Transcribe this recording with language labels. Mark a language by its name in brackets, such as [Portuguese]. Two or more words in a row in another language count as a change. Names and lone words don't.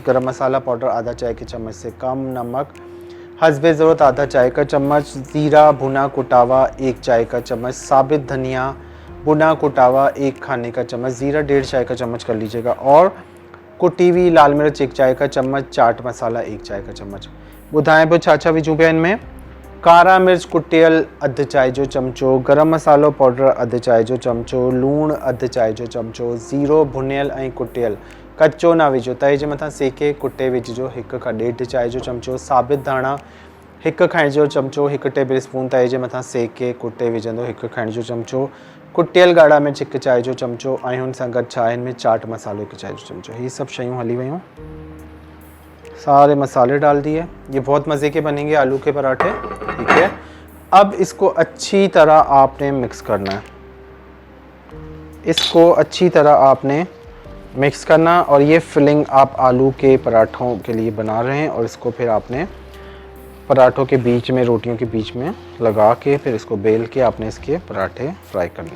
[Hindi] गरम मसाला पाउडर आधा चाय के चम्मच से कम। नमक हस्बे ज़रूरत आधा चाय का चम्मच। ज़ीरा भुना कुटावा 1 चाय का चम्मच। साबित धनिया भुना कुटावा 1 खाने का चम्मच। ज़ीरा 1.5 चाय का चम्मच कर लीजिएगा। और कुटी हुई लाल मिर्च 1 चाय का चम्मच। चाट मसाला 1 चाय का चम्मच। [Sindhi] ॿुधाए पियो छा छा विझूं पिया इनमें। कारा मिर्च कुटियल अध चाय जो चमचो। गरम मसालो पाउडर अध चाय जो चमचो। लूण अध चाय जो चमचो। ज़ीरो भुनियल ऐं कुटियल, कच्चो ना विझो, तए जे मथां सेके कुटे विझिजो 1 खां 1.5 चाय जो चमचो। साबित धाणा 1 खाइण जो चमचो, 1 [English] table spoon [Sindhi] तए जे मथां सेके कुटे विझंदो 1 खाइण जो चमचो। कुटियल ॻाढ़ा मिर्च 1 चाय जो चमचो ऐं हुन सां गॾु छा आहे हिन में चाट मसालो 1 चाय जो चमचो। ये सब शयूं हली वयूं। [Hindi] सारे मसाले डाल दिए। ये बहुत मज़े के बनेंगे आलू के पराठे, ठीक है। अब इसको अच्छी तरह आपने मिक्स करना है, इसको अच्छी तरह आपने मिक्स करना। और ये फिलिंग आप आलू के पराठों के लिए बना रहे हैं और इसको फिर आपने पराठों के बीच में, रोटियों के बीच में लगा के फिर इसको बेल के आपने इसके पराठे फ्राई करने।